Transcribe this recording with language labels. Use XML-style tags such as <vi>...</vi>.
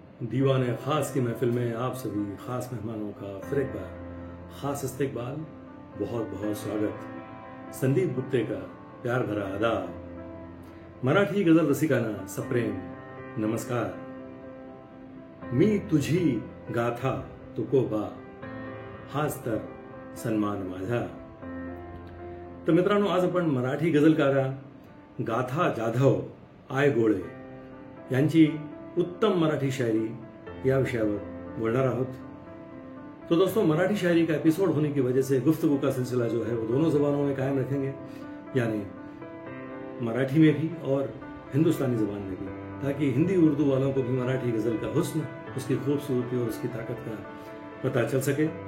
<hi>दीवाने खास की महफिल में आप सभी खास मेहमानों का फिर एक बार खास इस्तकबाल, बहुत बहुत स्वागत. संदीप गुप्ते का प्यार भरा आदाब.</hi> <mr>मराठी गजल रसिकांना सप्रेम नमस्कार. मी तुझी गाथा तुकोबा, हाच तर सन्मान माझा. तर मित्रांनो, आज आपण मराठी गजलकारा गाथा जाधव आयगोळे यांची उत्तम मराठी शायरी या विषयावर बोलना आहोत.</mr> <hi>तो दोस्तों, मराठी शायरी का एपिसोड होने की वजह से गुफ्तगू का सिलसिला जो है वो दोनों जबानों में कायम रखेंगे, यानी मराठी में भी और हिंदुस्तानी जबान में भी, ताकि हिंदी उर्दू वालों को भी मराठी गजल का हुस्न, उसकी खूबसूरती और उसकी ताकत का पता चल सके.</hi>